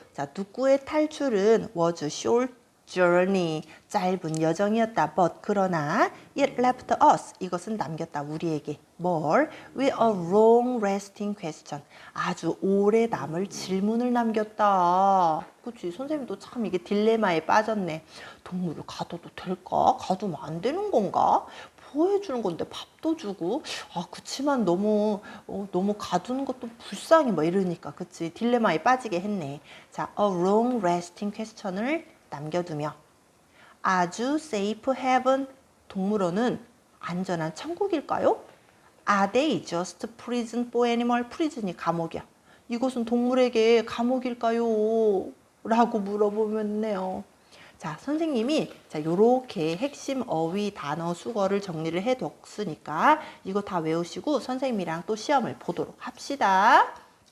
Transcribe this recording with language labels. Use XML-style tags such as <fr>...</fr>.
<en>자,</en> <ko>누꾸의 탈출은</ko> <en>was a short journey.</en> <ko>짧은 여정이었다.</ko> <en>But</en> <ko>그러나</ko> <en>it left us.</en> <ko>이것은 남겼다. 우리에게. 뭘?</ko> <en>With a long lasting question.</en> <ko>아주 오래 남을 질문을 남겼다. 그치? 선생님도 참 이게 딜레마에 빠졌네. 동물을 가둬도 될까? 가두면 안 되는 건가? 보호해주는 건데 밥도 주고 그치만 너무 가두는 것도 불쌍해 뭐 이러니까 그치 딜레마에 빠지게 했네. 자,</ko> <en>a long lasting question</en> <ko>을 남겨두며 아주 safe heaven 동물원은 안전한 천국일까요?</ko> <en>Are they just prison for animal?</en> <ko>prison이 감옥이야. 이것은 동물에게 감옥일까요? 라고 물어보면요. 자, 선생님이 자 요렇게 핵심 어휘 단어 수거를 정리를 해뒀으니까 이거 다 외우시고 선생님이랑 또 시험을 보도록 합시다.</ko>